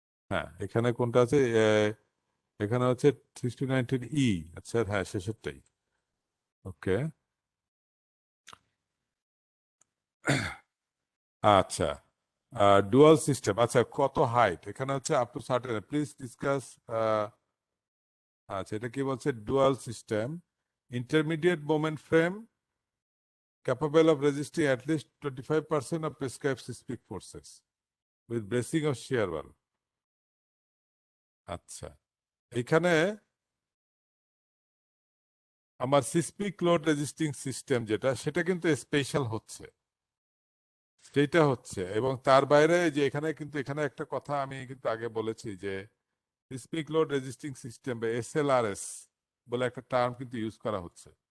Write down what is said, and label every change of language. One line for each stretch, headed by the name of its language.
Bangla: হ্যাঁ, এখানে কোনটা আছে? এখানে হচ্ছে 6 to 19 ই। আচ্ছা, হ্যাঁ, শেষেরটাই। ওকে, আচ্ছা। ডুয়াল সিস্টেম, আচ্ছা কত হাইট এখানে হচ্ছে up to certain, please discuss. আচ্ছা এটা কি বলছে,
English: Dual system intermediate moment frame capable of resisting at least 25% of prescribed seismic forces with bracing of shear wall.
Bangla: আচ্ছা এখানে আমার সিসমিক লোড রেজিস্টিং সিস্টেম যেটা, সেটা কিন্তু স্পেশাল হচ্ছে, সেটা হচ্ছে। এবং তার বাইরে যে এখানে কিন্তু এখানে একটা কথা আমি কিন্তু আগে বলেছি যে সিসমিক লোড রেজিস্টিং সিস্টেম বা এসএলআরএস বলে একটা টার্ম কিন্তু ইউজ করা হচ্ছে।